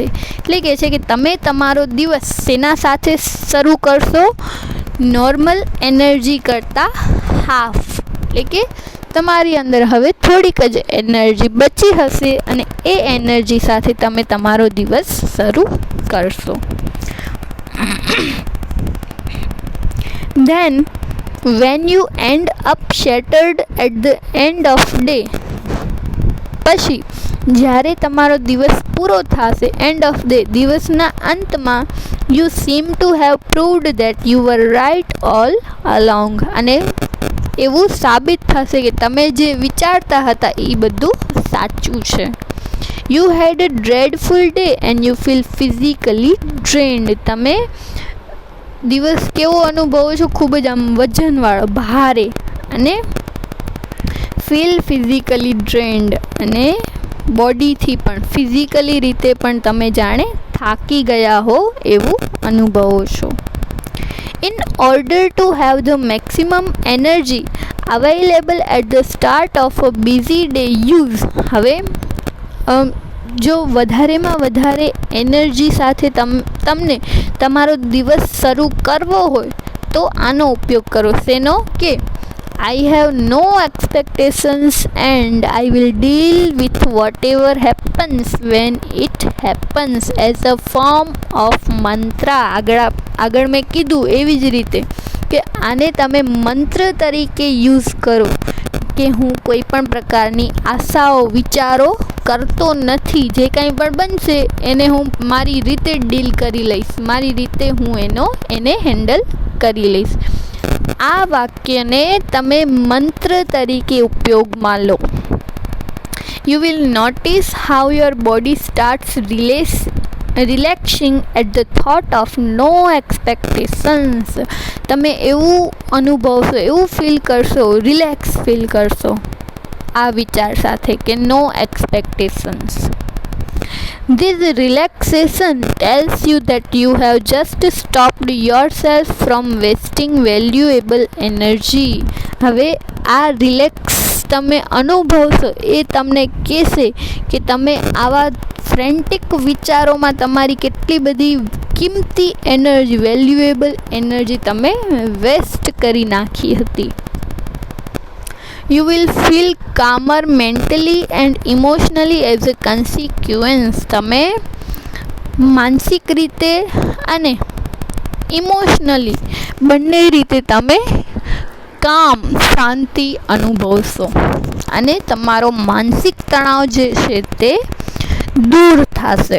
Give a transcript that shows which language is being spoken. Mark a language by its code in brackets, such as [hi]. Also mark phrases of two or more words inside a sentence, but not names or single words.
[gu] એટલે કે છે કે તમે તમારો દિવસ શેના સાથે શરૂ કરશો? [en] normal energy [gu] કરતાં હાફ. એટલે કે તમારી અંદર હવે થોડીક જ એનર્જી બચી હશે અને એ એનર્જી સાથે તમે તમારો દિવસ શરૂ કરશો. [en] Then when you end up shattered at the end of day, [gu] પછી જ્યારે તમારો દિવસ પૂરો થશે, [en] end of day, [gu] દિવસના અંતમાં, [en] you seem to have proved that you were right all along, [gu] અને એવું સાબિત થશે કે તમે જે વિચારતા હતા એ બધું સાચું છે. [en] You had a dreadful day and you feel physically drained. [gu] તમે દિવસ કેવો અનુભવો છો? ખૂબ જ આમ વજનવાળો, ભારે, અને [en] feel physically drained, [gu] અને બોડીથી પણ, ફિઝિકલી રીતે પણ તમે જાણે થાકી ગયા હો એવું અનુભવો છો. [en] In order to have the maximum energy available at the start of a busy day, use. [gu] હવે જો વધારેમાં વધારે એનર્જી સાથે તમને તમારો દિવસ શરૂ કરવો હોય તો આનો ઉપયોગ કરો. શેનો? [en] કે I have no expectations and I will deal with whatever happens when it happens as a form of mantra. [gu] આગળ મેં કીધું એવી જ રીતે કે આને તમે મંત્ર તરીકે યુઝ કરો કે હું કોઈ પણ પ્રકારની આશાઓ, વિચારો કરતો નથી. જે કંઈ પણ બનશે એને હું મારી રીતે ડીલ કરી લઈશ, મારી રીતે હું એને હેન્ડલ કરી લઈશ. આ વાક્યને તમે મંત્ર તરીકે ઉપયોગમાં લો. [en] You will notice how your body starts relaxing at the thought of no expectations. [gu] તમે એવું અનુભવશો, એવું ફીલ કરશો, [en] relax feel [gu] કરશો આ વિચાર સાથે કે [en] no expectations. This relaxation tells you that you have just stopped yourself from wasting valuable energy. [gu] હવે આ રિલેક્સ તમે અનુભવશો એ તમને કહેશે કે તમે આવા ફ્રેન્ટિક વિચારોમાં તમારી કેટલી બધી કિંમતી એનર્જી, [en] valuable energy [gu] તમે વેસ્ટ કરી નાખી હતી. [en] You will feel calmer mentally and emotionally as a consequence. [gu] તમે માનસિક રીતે અને ઇમોશનલી બંને રીતે તમે કામ, શાંતિ અનુભવશો અને તમારો માનસિક તણાવ જે છે તે દૂર થશે.